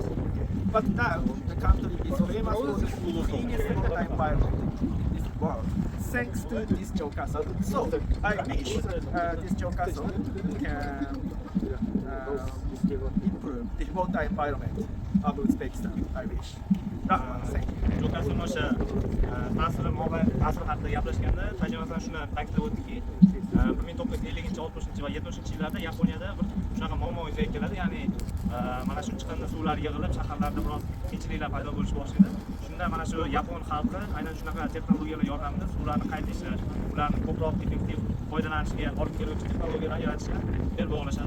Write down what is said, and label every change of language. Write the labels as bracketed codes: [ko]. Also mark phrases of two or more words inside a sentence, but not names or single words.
[en] But now the country is famous for the cleanest water environment in this world, thanks to this Jogaso. So I wish this Jogaso can improve the water environment of Uzbekistan. I wish. Thank you. [uz] Jo'ka suvni o'sha ta'siri haqida gaplashganda, tajribadan shuni ta'kidlab o'tdiki, 1950-60 va 70-yillarda Yaponiyada bir shunaqa muammo yuzaga keladi. Ya'ni mana shu chiqindi suvlar yig'ilib shaharlarda biroz qiyinchiliklar paydo bo'lishni boshlaydi. Shunda mana shu yapon xalqi aynan shunaqa texnologiyalar yordamida suvlarni qayta ishlash, ularni ko'proq effektiv foydalanishiga olib keluvchi texnologiyalar yaratishga bel bog'lashadi.